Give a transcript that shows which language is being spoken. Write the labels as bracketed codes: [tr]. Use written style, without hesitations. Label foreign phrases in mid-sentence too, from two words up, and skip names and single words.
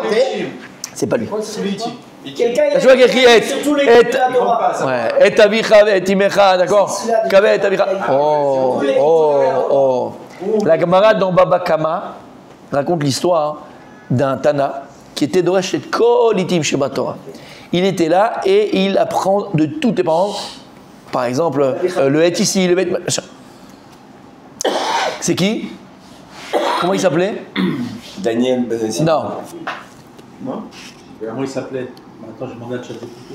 [fr] C'est pas lui. Quelqu'un Je vois qu'il y a écrit et. sur tous les Et. coups de la Torah. Ouais. [he] את אביך את אמך, d'accord. כבה את אביך. Oh. [fr] La Gemara dans Baba Kama raconte l'histoire d'un Tana qui était doresh [he] את כל אתים שבתורה. [fr] Il était là et il apprend de tous tes parents. Par exemple, le het ici, le het. C'est qui? Comment il s'appelait? Daniel Benassi. Non. Comment il s'appelait? Attends, je demande à ChatGPT.